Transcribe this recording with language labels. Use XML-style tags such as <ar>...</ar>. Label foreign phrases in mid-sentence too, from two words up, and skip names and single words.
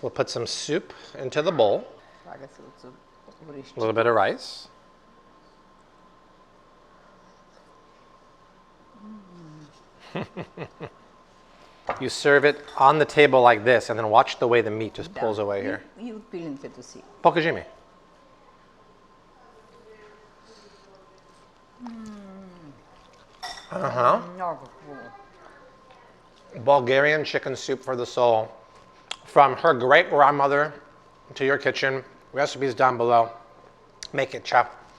<en>We'll put some soup into the bowl. A little bit of rice. You serve it on the table like this, and then watch the way the meat just pulls away here.</en> <bg>И отпилим като си. Покажи ми. Много хубаво.</bg> <en>Bulgarian chicken soup for the soul. From her great grandmother to your kitchen. Recipes down below. Make it, ciao.</en>